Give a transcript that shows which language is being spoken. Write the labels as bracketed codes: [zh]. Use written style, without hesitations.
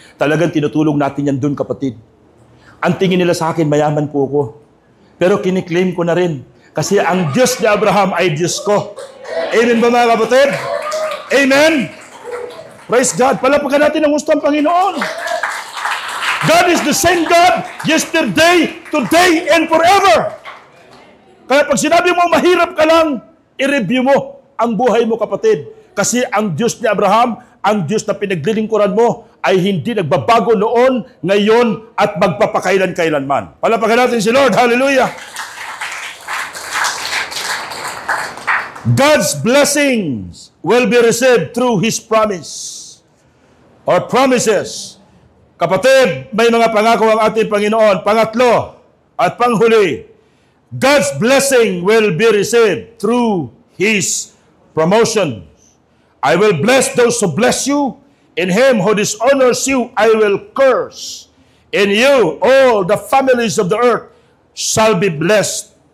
[tl] Talagang tinutulong natin yan doon, kapatid. Ang tingin nila sa akin, mayaman po ko. Pero kiniklaim ko na rin. Kasi ang Diyos ni Abraham ay Diyos ko. Amen ba mga kapatid? Amen? [en] Praise God. [tl] Palapakan natin ang gusto ng Panginoon. [en] God is the same God yesterday, today, and forever. [tl] Kaya pag sinabi mo mahirap ka lang, i-review mo ang buhay mo, kapatid. Kasi ang Diyos ni Abraham, ang Diyos na pinaglilingkuran mo, ay hindi nagbabago noon, ngayon, at magpapakailan-kailanman. Palapakan natin si Lord. Hallelujah! [en] God's blessings will be received through His promise or promises. [tl] Kapatid, may mga pangako ang ating Panginoon. Pangatlo at panghuli, [en] God's blessing will be received through His promotion. I will bless those who bless you. In him who dishonors you, I will curse. In you, all the families of the earth shall be blessed.